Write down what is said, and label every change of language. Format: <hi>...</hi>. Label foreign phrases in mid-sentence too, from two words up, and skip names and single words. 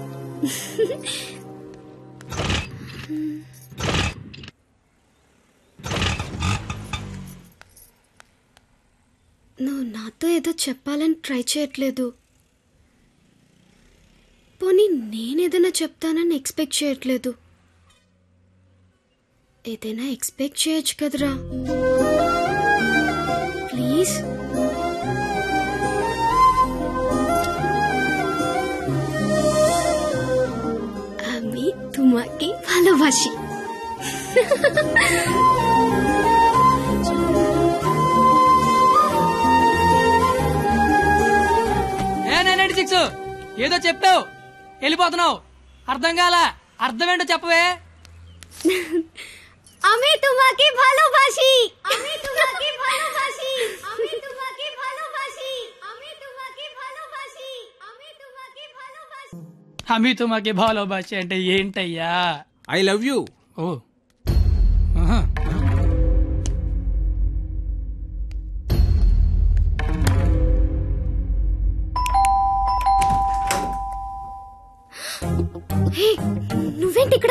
<te>నువ్వు నాతో ఏదో చెప్పాలని ట్రై చేయట్లేదు. పోనీ నేనేదైనా చెప్తానని ఎక్స్పెక్ట్ చేయట్లేదు. ఏదైనా ఎక్స్పెక్ట్ చేయొచ్చు కదరా? ప్లీజ్.</te> <bn>আমি তোমাকে ভালোবাসি.</bn> <te>ఏదో చెప్పావు, వెళ్ళిపోతున్నావు. అర్థం కాల. అర్థం ఏంటో చెప్పవే.</te> <bn>আমি তোমাকে ভালোবাসি. আমি তোমাকে ভালোবাসি. আমি তোমাকে ভালোবাসি. আমি তোমাকে ভালোবাসি. আমি তোমাকে ভালোবাসি. আমি তোমাকে ভালোবাসি</bn> <te>అంటే ఏంటయ్యా?</te> <en>I love you. ఓ. ఆహా.</en> <te>నువ్వేంటి ఇక్కడ?</te>